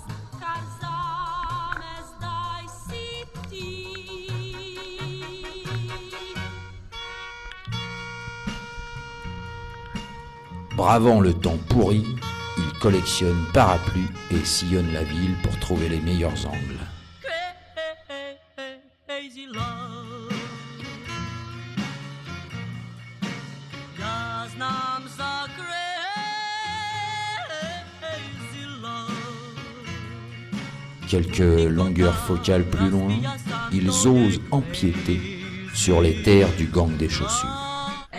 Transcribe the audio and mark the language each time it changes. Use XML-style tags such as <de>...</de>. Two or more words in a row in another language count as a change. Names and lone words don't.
<fr>Bravant le temps pourri, ils collectionnent parapluies et sillonnent la ville pour trouver les meilleurs angles.</fr> <en>Crazy love.</en> <pl>Das nam za</pl> <en>crazy love.</en> <fr>Quelques longueurs focales plus loin, ils osent empiéter sur les terres du gang des chaussures.</fr>